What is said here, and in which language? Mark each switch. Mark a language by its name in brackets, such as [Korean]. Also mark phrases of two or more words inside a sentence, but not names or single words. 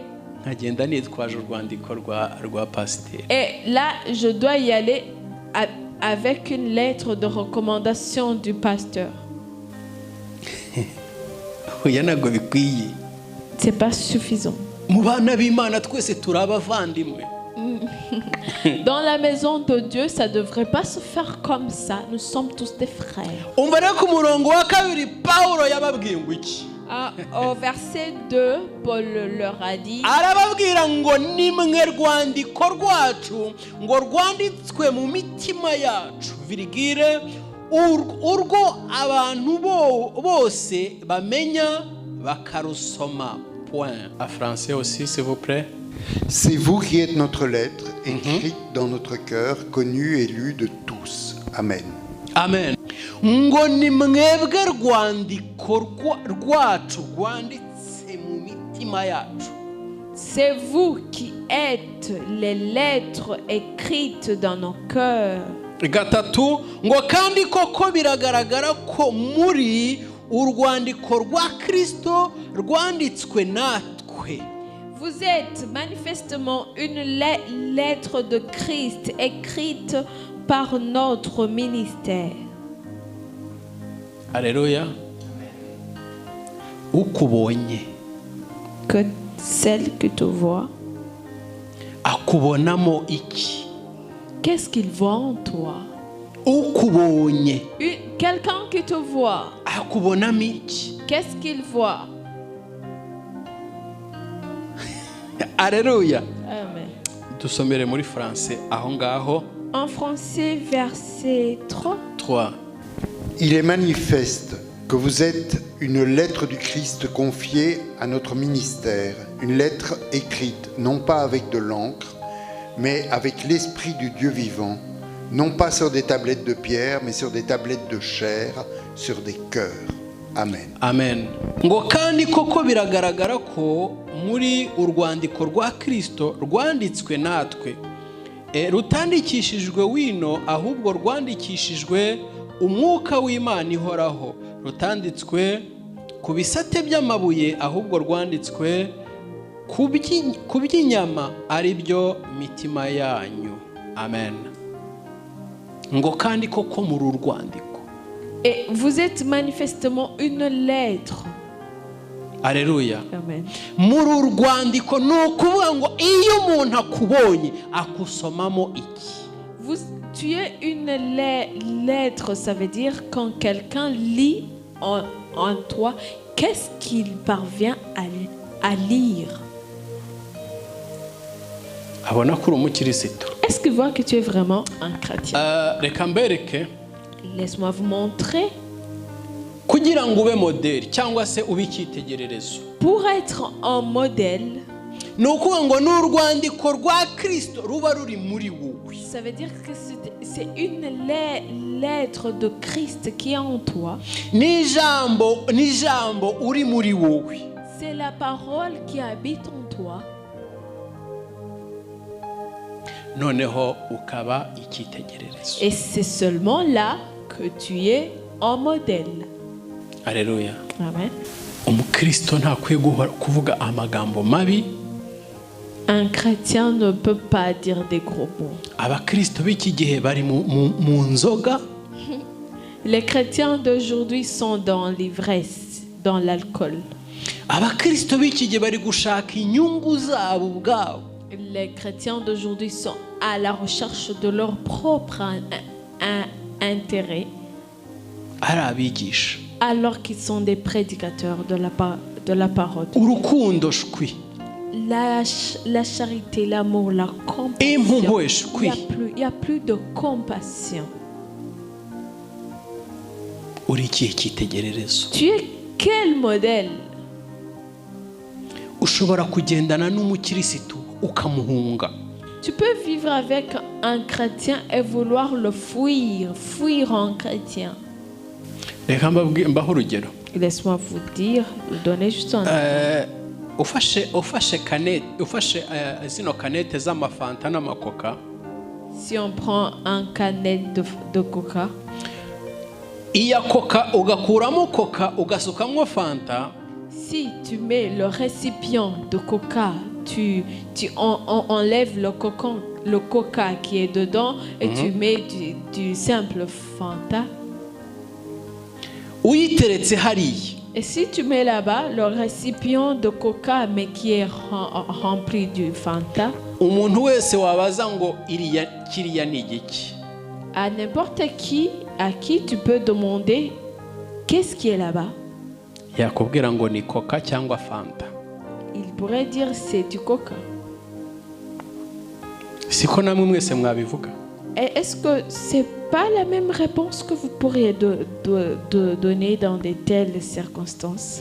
[Kinyarwanda] Nkagenda nitwaje urwandiko rwa pasiteri. [French] Et là, je dois y aller avec une lettre de recommandation du pasteur. [Kinyarwanda] Oya ntabwo bikwiye. [French] C'est pas suffisant. [Kinyarwanda] Mu bana b'Imana twese turi abavandimwe. [French] Dans la maison de Dieu, ça devrait pas se faire comme ça. Nous sommes tous des frères. [Kinyarwanda] Umva rero ku murongo wa kabiri Paulo yababwiye ngo iki. [French] Au verset 2, Paul leur a dit, [Kinyarwanda] arababwira ngo nimwe rwandiko rwacu ngo rwanditswe mu mitima yacu virigire urwo abantu bose bamenya bakarusoma. [French] Point. En français aussi, s'il vous plaît. C'est vous qui êtes notre lettre, écrite dans notre cœur, connue et lue de tous. Amen. Amen. [Kinyarwanda] Ngo ni mwebwe rwandiko rwacu rwanditse mu mitima yacu. [French] C'est vous qui êtes les lettres écrites dans nos cœurs. [Kinyarwanda] Gatatu ngo kandi koko biragaragara ko muri urwandiko rwa Kristo rwanditswe natwe. [French] Vous êtes manifestement une lettre de Christ écrite par notre ministère. [Kinyarwanda] Alléluia. Ukubonye. [French] Que celle que tu vois. [Kinyarwanda] Akubonamo iki. [French] qu'est-ce qu'il voit en toi? [Kinyarwanda] ukubonye [French] Quelqu'un qui te voit, [Kinyarwanda] akubonamo iki? [French] qu'est-ce qu'il voit? Alléluia. Amen. [Kinyarwanda] Dusomere muri français aho ngaho. [French] En français, verset 3. Il est manifeste que vous êtes une lettre du Christ confiée à notre ministère, une lettre écrite non pas avec de l'encre, mais avec l'Esprit du Dieu vivant, non pas sur des tablettes de pierre, mais sur des tablettes de chair, sur des cœurs. Amen. Amen. [Kinyarwanda] Ngo kandi koko biragaragara ko muri urwandiko rwa Kristo rwanditswe natwe rutandikishijwe wino, ahubwo rwandikishijwe umwuka w'Imana ihoraho, rutanditswe ku bisate by'amabuye, ahubwo rwanditswe ku by'inyama, ari byo mitima yanyu. Amen. Ngo kandi koko muri urwandiko. [French] Et vous êtes manifestement une lettre. Alléluia. Amen. [Kinyarwanda] Muri urwandiko ni ukuvuga ngo iyo umuntu akubonye akusomamo iki? [French] Tu es une lettre, ça veut dire quand quelqu'un lit en toi, qu'est-ce qu'il parvient à lire? [Kinyarwanda] Abona ko uri umukirisitu. [French] Est-ce qu'il voit que tu es vraiment un chrétien? [Kinyarwanda] Reka mbereke. [French] Laisse-moi vous montrer. [Kinyarwanda] Kugira ngo ube modeli cyangwa se ube icyitegererezo. [French] Pour être un modèle, [Kinyarwanda] ni ukuvuga ngo ni urwandiko rwa Kristo ruba ruri muri wowe. [French] Ça veut dire que c'est une lettre de Christ qui est en toi. [Kinyarwanda] Ni jambo uri muri wowe. [French] C'est la parole qui habite en toi. [Kinyarwanda] Noneho ukaba icyitegererezo. [French] Et c'est seulement là que tu es un modèle. Alléluia. Amen. [Kinyarwanda] Umukristo ntakwiye kuvuga amagambo mabi. [French] Un chrétien ne peut pas dire des gros mots. [Kinyarwanda] Abakristo b'iki gihe bari mu nzoga. [French] Les chrétiens d'aujourd'hui sont dans l'ivresse, dans l'alcool. [Kinyarwanda] Abakristo b'iki gihe bari gushaka inyungu zabo ubwabo. [French] Les chrétiens d'aujourd'hui sont à la recherche de leur propre intérêt. [Kinyarwanda] Ari abigisha. [French] Alors qu'ils sont des prédicateurs de la parole. [Kinyarwanda] Urukundo shwi. [French] La charité, l'amour, la compassion. Il n'y a plus de compassion. [Kinyarwanda] Uri ikihe cyitegererezo? [French] Tu es quel modèle? [Kinyarwanda] Ushobora kugendana n'umukirisitu ukamuhunga. [French] Tu peux vivre avec un chrétien et vouloir le fuir un chrétien. [Kinyarwanda] Reka mbaho urugero. [French] Laisse-moi vous dire, donner juste un [Kinyarwanda] ufashe zino kanete z'amafanta n'amakoka. [French] Si on prend un canette de coca, [Kinyarwanda] iya koka ugakuramo koka ugasukamo fanta. [French] Si tu mets le récipient de coca, tu enlèves le coca qui est dedans et tu mets du simple Fanta. [Kinyarwanda] Uyiteretse hariya. [French] Et si tu mets là-bas le récipient de coca mais qui est rempli du Fanta, [Kinyarwanda] umuntu wese wabaza ngo kiriya ni igiki? [French] À n'importe qui, à qui tu peux demander qu'est-ce qui est là-bas, [Kinyarwanda] yakubwira ngo ni coca cyangwa fanta. [French] il pourrait dire c'est du coca. [Kinyarwanda] Siko namwe mwese mwabivuga? [French] Et est-ce que c'est pas la même réponse que vous pourriez donner dans de telles circonstances?